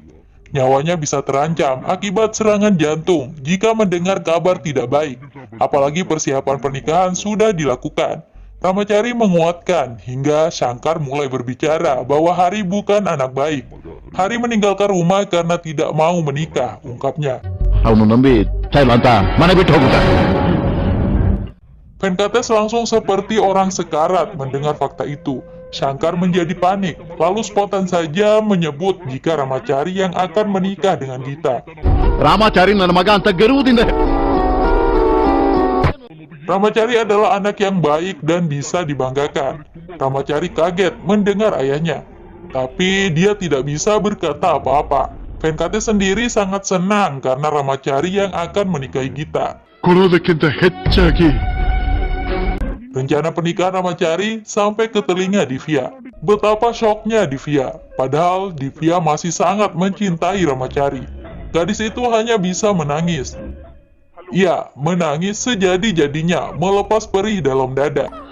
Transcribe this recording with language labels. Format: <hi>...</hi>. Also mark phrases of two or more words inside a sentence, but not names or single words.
<id>Nyawanya bisa terancam akibat serangan jantung jika mendengar kabar tidak baik. Apalagi persiapan pernikahan sudah dilakukan. Ramachari menguatkan hingga Shankar mulai berbicara bahwa Hari bukan anak baik. Hari meninggalkan rumah karena tidak mau menikah, ungkapnya.</id> <kn>ಅವನು ನಂಬಿ ಸೈಲ್ ಅಂತ ಮನೆ ಬಿಟ್ಟು ಹೋಗ್ಬಿಟ್ಟ.</kn> <id>Venkatesh langsung seperti orang sekarat mendengar fakta itu. Shankar menjadi panik, lalu spontan saja menyebut jika Ramachari yang akan menikah dengan Gita.</id> <kn>ರಾಮಾಚಾರಿ ನನ್ನ ಮಗ ಅಂತ ಗರ್ವದಿಂದ</kn> <id>Ramachari adalah anak yang baik dan bisa dibanggakan. Ramachari kaget mendengar ayahnya, tapi dia tidak bisa berkata apa-apa. Venkatesh sendiri sangat senang karena Ramachari yang akan menikahi Gita.</id> <kn>ಕೊಡೋದಕ್ಕಿಂತ ಹೆಚ್ಚಾಗಿ</kn> <id>Rencana pernikahan Ramachari sampai ke telinga Divya. Betapa syoknya Divya, padahal Divya masih sangat mencintai Ramachari. Gadis itu hanya bisa menangis. Ia menangis sejadi-jadinya, melepas perih dalam dada.</id>